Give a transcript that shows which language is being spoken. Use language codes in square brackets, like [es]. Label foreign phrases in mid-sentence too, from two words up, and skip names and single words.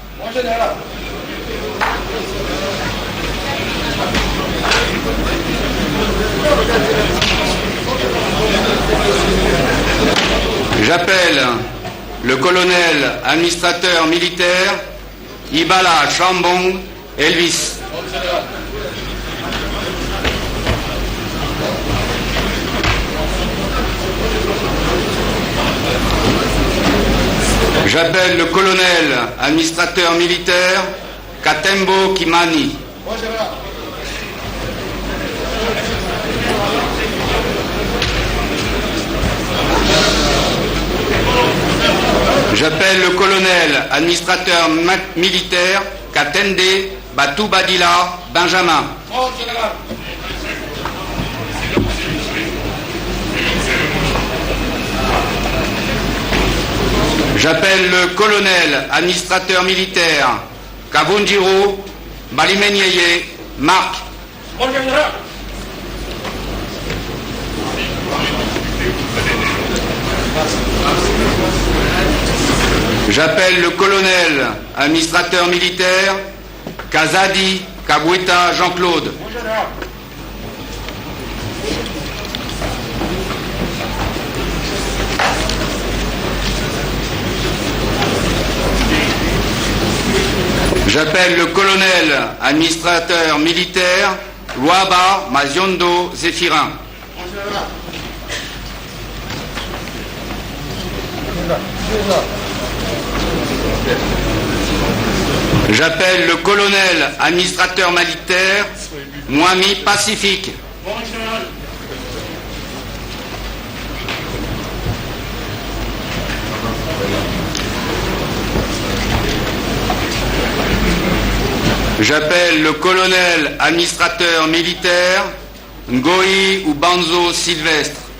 [fr] J'appelle le colonel administrateur militaire Ibala Chambong Elvis. J'appelle le colonel administrateur militaire Katembo Kimani. J'appelle le colonel administrateur militaire Katende Batoubadila Benjamin. J'appelle le colonel administrateur militaire Kavunjiro Balimenyeye Marc. J'appelle le colonel administrateur militaire Kazadi Kabweta Jean-Claude. J'appelle le colonel administrateur militaire Luaba Maziondo Zéphirin. J'appelle le colonel administrateur militaire Moami Pacifique. J'appelle le colonel administrateur militaire Ngoi Ubanzo Sylvestre.